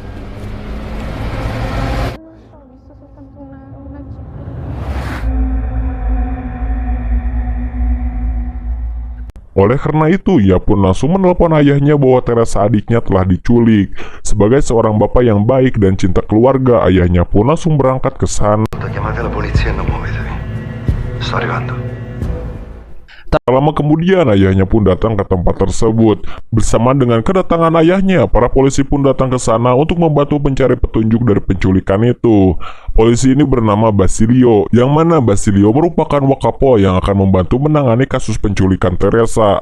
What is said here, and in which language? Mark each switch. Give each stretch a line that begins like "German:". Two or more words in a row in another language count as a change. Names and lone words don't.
Indonesian: Oleh karena itu, ia pun langsung menelpon ayahnya bahwa Teresa adiknya telah diculik. Sebagai seorang bapak yang baik dan cinta keluarga, ayahnya pun langsung berangkat ke sana.
Italian: Chiamate la polizia e non muovetevi. Sto arrivando.
Indonesian: Tak lama kemudian, ayahnya pun datang ke tempat tersebut. Bersamaan dengan kedatangan ayahnya, para polisi pun datang ke sana untuk membantu mencari petunjuk dari penculikan itu. Polisi ini bernama Basilio, yang mana Basilio merupakan Wakapo yang akan membantu menangani kasus penculikan Teresa.